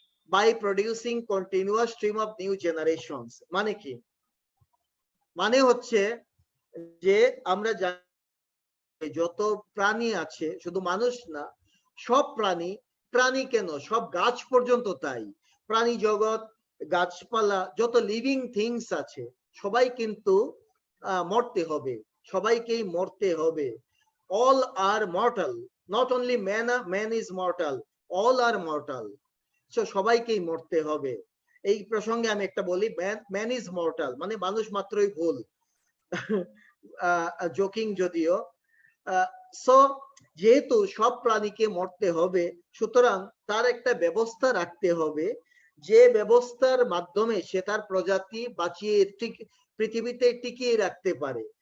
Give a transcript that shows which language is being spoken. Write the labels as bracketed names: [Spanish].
[English] by producing continuous stream of new generations. [Bangla] মানে কি? মানে হচ্ছে যে আমরা যত প্রাণী আছে, শুধু মানুষ না, সব প্রাণী, প্রাণী কেন, সব গাছ পর্যন্ত তাই, প্রাণী জগৎ, গাছপালা, যত লিভিং থিংস আছে সবাই কিন্তু মরতে হবে, সবাইকেই মরতে হবে। [English] all are mortal, not only man is mortal, all are mortal, so [Bangla] সবাইকেই মরতে হবে। এই প্রসঙ্গে আমি একটা বলি, [English] man is mortal [Bangla] মানে মানুষ মাত্রই ভুল, জোকিং যদিও। সো যেহেতু সব প্রাণীকে মরতে হবে, সুতরাং তার একটা ব্যবস্থা রাখতে হবে, যে ব্যবস্থার মাধ্যমে সে তার প্রজাতি বাঁচিয়ে পৃথিবীতে টিকিয়ে রাখতে পারে।